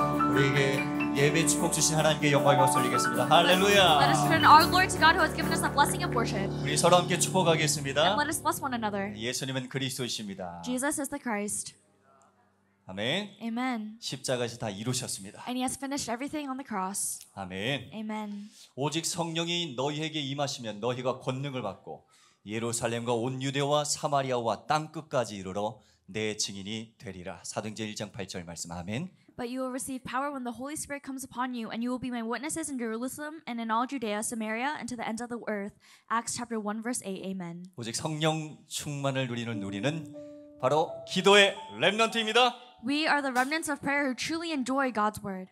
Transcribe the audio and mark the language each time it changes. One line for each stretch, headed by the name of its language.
Korean: 우리에게 예배 축복 주신 하나님께 영광의 박수 올리겠습니다.
English: Let us
Korean: 할렐루야.
English: turn our glory to God who has given us the blessing of worship.
Korean: 우리 서로 함께
English: And
Korean: 축복하겠습니다.
English: let us bless one another.
Korean: 예수님은 그리스도이십니다.
English: Jesus is the Christ.
Korean: 아멘.
English: Amen.
Korean: 십자가에서 다 이루셨습니다.
English: And he has finished everything on the cross.
Korean: 아멘.
English: Amen.
Korean: 오직 성령이 너희에게 임하시면 너희가 권능을 받고 예루살렘과 온 유대와 사마리아와 땅 끝까지 이르러 내 증인이 되리라. 사도행전 1장 8절 말씀. 아멘.
English: But you will receive power when the Holy Spirit comes upon you, and you will be my witnesses in Jerusalem and in all Judea, Samaria, and to the ends of the earth. Acts chapter 1 verse 8. Amen.
Korean: 오직 성령 충만을 누리는 우리는 바로 기도의 렘넌트입니다.
English: We are the remnants of prayer who truly enjoy God's word.